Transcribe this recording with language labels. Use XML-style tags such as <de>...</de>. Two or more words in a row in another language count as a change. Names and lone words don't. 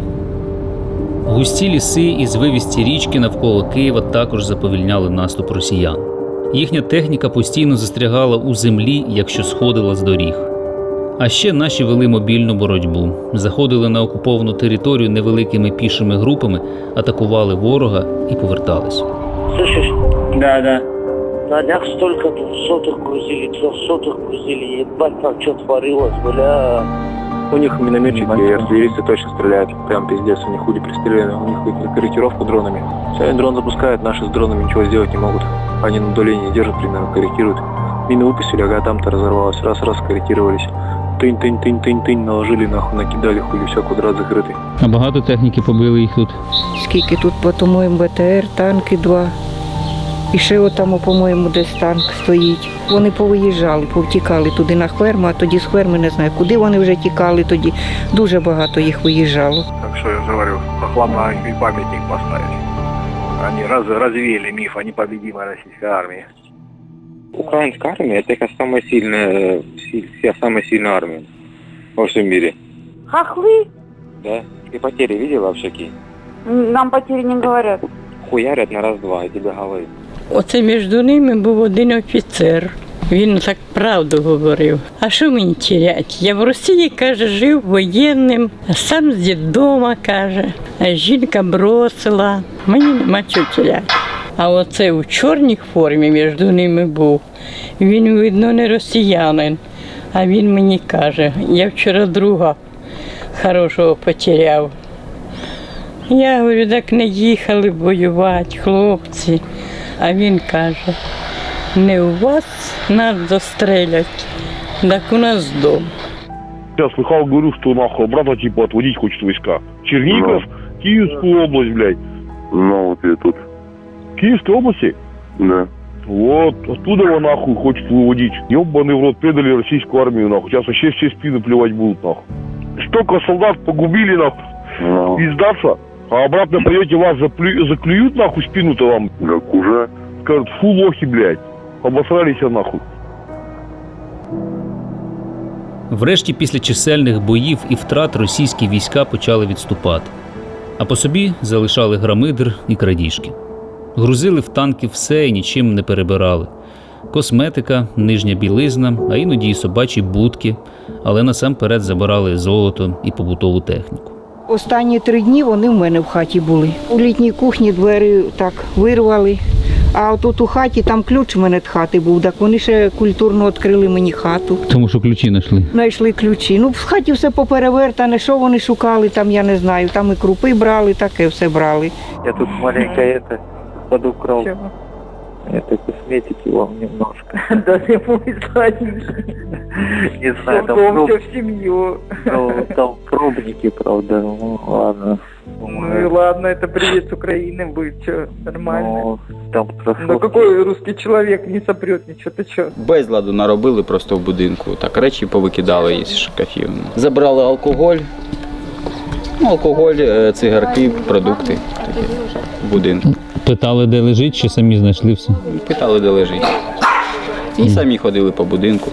<uk>Густі ліси і звивісті річки навколо Києва також заповільняли наступ росіян. Їхня техніка постійно застрягала у землі, якщо сходила з доріг. А ще наші вели мобільну боротьбу. Заходили на окуповану територію невеликими пішими групами, атакували ворога і повертались.</uk> <ru>Слышишь? Да. На днях столько 200-х грузили, 300-х грузили, ебать, там что творилось, бля. У них минометчики и артиллеристы точно стреляют, прям пиздец, у них хули пристреляны, у них корректировку дронами. Все, дрон запускают, наши с дронами ничего сделать не могут. Они на удалении держат, примерно корректируют. Мины выпустили, ага, там-то разорвалось, раз-раз корректировались. Тынь, наложили, нахуй, накидали, хули, все, квадрат закрытый.</ru> <uk>А багато техніки побили їх тут? Скільки тут, по-моєму, БТР, танки 2. І ще отам, по-моєму, десь танк стоїть. Вони повиїжджали, повтікали туди на Хверму, а тоді з Хверми не знаю, куди вони вже тікали тоді. Дуже багато їх виїжджало.</uk> <ru>Так что я говорю, прохладно памятник поставить. Они развеяли миф о непобедимой российской армии. Украинская армия — это самая сильная армия во всем мире. Хохлы? Да? Ты потери видела вообще какие? Нам потери не говорят. Хуярят на раз-два, и тебе говорят.</ru> <uk>Оце між ними був один офіцер. Він так правду говорив. А що мені тірять? Я в Росії, каже, жив воєнним, а сам з дідома, каже, а жінка бросила. Мені нема чого тіряти. А оце у чорній формі між ними був. Він, видно, не росіянин. А він мені каже, я вчора друга хорошого потеряв. Я говорю, так не їхали воювати, хлопці. А він каже, не у вас нас застрелять, так у нас дом.</uk> <ru>Я слыхал, говорю, что нахуй брата типа отводить хочет войска. Чернигов, Киевскую область, блядь. Ну, вот я тут. Киевской области? Да. Вот, оттуда его нахуй хочет выводить. Ёбаный в рот, предали российскую армию, нахуй. Сейчас вообще все спины плевать будут, нахуй. Столько солдат погубили, нахуй, и сдаться. А обратно придете, вас заклюют, нахуй, спину-то вам. Так уже. Скажут, фу, лохи, блядь. Обосрались, нахуй.</ru> <uk>Врешті, після чисельних боїв і втрат російські війська почали відступати. А по собі залишали грамидр і крадіжки. Грузили в танки все і нічим не перебирали. Косметика, нижня білизна, а іноді й собачі будки, але насамперед забирали золото і побутову техніку. Останні 3 дні вони в мене в хаті були. У літній кухні двері так вирвали, а тут у хаті, там ключ в мене від хати був, так вони ще культурно відкрили мені хату. Тому що ключі знайшли? Знайшли ключі. Ну, в хаті все поперевертане, що вони шукали, там я не знаю, там і крупи брали, таке все брали.</uk> <ru>Я тут маленькая подукрал. Это косметики вам немножко. Да ты мой сладенький. Не знаю, там все в семью. Там пробники, правда, ну ладно. Ну и ладно, это привет с Украины будет, что, нормально. Ну, там Ну какой русский человек не сопрет ничего, ты что?</ru> <uk>Безладу наробили просто в будинку. Так, речі повикидали із шкафів. Забрали алкоголь. Ну, алкоголь, цигарки, продукти такі в будинку. Питали, де лежить, чи самі знайшли все? Питали, де лежить. І самі ходили по будинку.</uk>